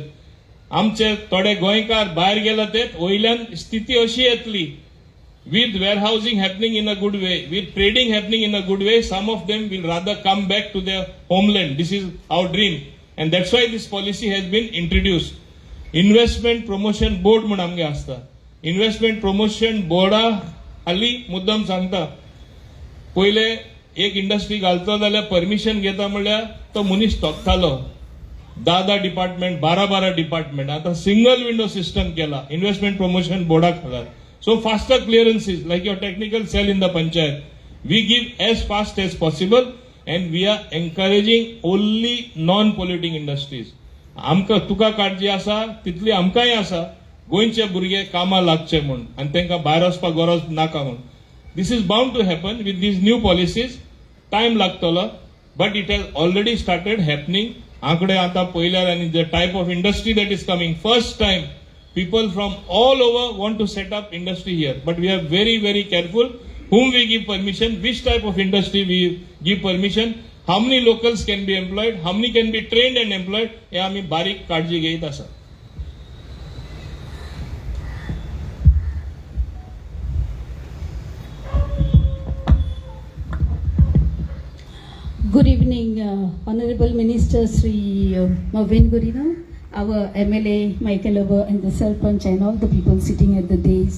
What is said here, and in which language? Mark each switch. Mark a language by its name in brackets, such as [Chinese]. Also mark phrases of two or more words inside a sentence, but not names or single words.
[Konkani] आमचे थोडे गोंयकार भायर गेले ते वयल्यान स्थिती अशी येतली. [English] With warehousing happening in a good way, with trading happening in a good way, some of them will rather come back to their homeland. This is our dream. And that's why this policy has been introduced. [Konkani] Investment Promotion Board म्हणून आमगे आसता. Investment Promotion Board हाली मुद्दम सांगता पहिले एक इंडस्ट्री घालतो जाल्यार परमिशन घेता म्हणल्यार तो मनीस थकतालो 10 डिपार्टमेंट 12 डिपार्टमेंट आता [English] single window system [Konkani] केला इन्व्हेस्टमेंट प्रमोशन बोर्डाक खाला [English] so faster clearances like your technical cell in the panchayat we give as fast as possible and we are encouraging only non polluting industries [Konkani] आमकां तुका काळजी आसा तितली आमकांय आसा गोंयचे भुरगे कामां लागचे म्हूण आनी तांकां भायर वचपाक गरज नाका म्हूण [English] this is bound to happen with these new policies [Konkani] टायम लागतलो [English] but it has already started happening [Konkani] आंकडे आता पळयल्यार आनी [English] the type of industry that is coming first time people from all over want to set up industry here but we are very very careful whom we give permission which type of industry we give permission how many locals can be employed how many can be trained and employed [Konkani] हे आम्ही बारीक काळजी घेत आसा [English] Good evening, Honorable Minister Sri Mavin Gurina, our MLA Michael Over and the Sarpanch and all the people sitting at the dais.